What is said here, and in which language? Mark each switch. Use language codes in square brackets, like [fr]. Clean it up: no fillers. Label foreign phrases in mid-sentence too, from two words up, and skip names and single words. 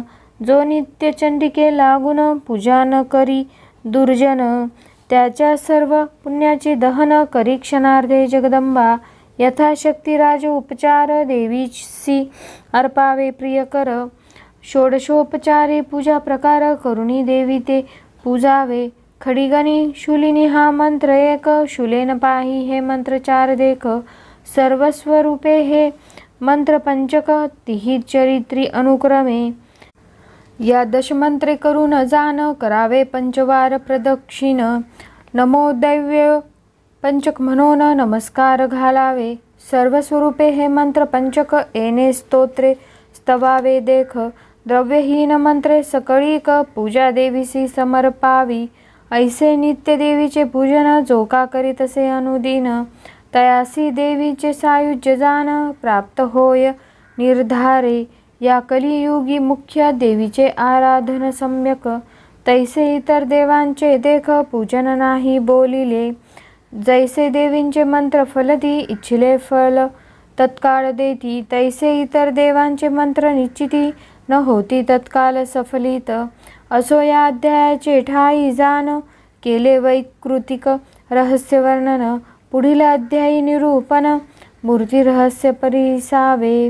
[mr] जो नित्य चंडिके लागून पूजा न करी दुर्जन. त्याच्या सर्व पुण्याचे दहन करी क्षणार्धे जगदंबा. यथाशक्ती राज उपचार देवीसी अर्पावे प्रियकर. षोडशोपचारे पूजा प्रकार करुणी देवी ते पूजावे. खडिगनी शूलिनी हा मंत्र एक. शूलेन पाही हे मंत्र चार देख. सर्वस्वरूपे हे मंत्र पंचक तिही चरित्री अनुक्रमे. या दशमंत्रे करून जान करावे पंचवार प्रदक्षिण. नमो दैव्य पंचक म्हणून नमस्कार घालावे. सर्वस्वरूपे हे मंत्र पंचक येणे स्तोत्रे स्तवावे देख. द्रव्यहीन मंत्रे सकळीक पूजा देवीसी समर्पावी. ऐसे नित्य देवीचे पूजन जो का करीतसे अनुदिन. तयासी देवीचे सायुज्य जान प्राप्त होय निर्धारे. या कलियुगी मुख्य देवीचे आराधन सम्यक. तैसे इतर देवांचे देख पूजन नाही बोलिले. जैसे देवींचे मंत्र फलती इच्छिले फल तत्काळ देती. तैसे इतर देवांचे मंत्र निश्चिती न होती तत्काल सफलित. असो या अध्यायाचे ठाई जान केले वैकृतिक रहस्य वर्णन. पुढील अध्यायी निरूपण मूर्ती रहस्य परिसावे.